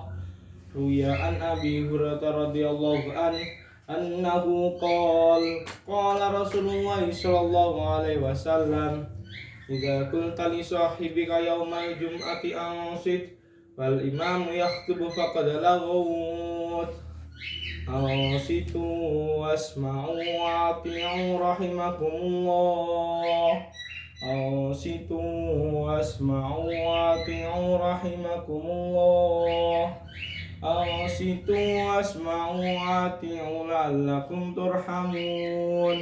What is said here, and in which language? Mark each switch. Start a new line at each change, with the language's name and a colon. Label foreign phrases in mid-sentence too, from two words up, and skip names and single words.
Arabic: روي عن أبي هريرة رضي الله عنه قال رسول الله صلى الله عليه وسلم، إذا قلت لصاحبك يوم الجمعة أنصت والإمام يخطب فقد لغوت أنصتوا واسمعوا وأطيعوا رحمكم الله. أنصتوا واسمعوا وأطيعوا رحمكم الله. أنصتوا واسمعوا وأطيعوا لعلكم ترحمون.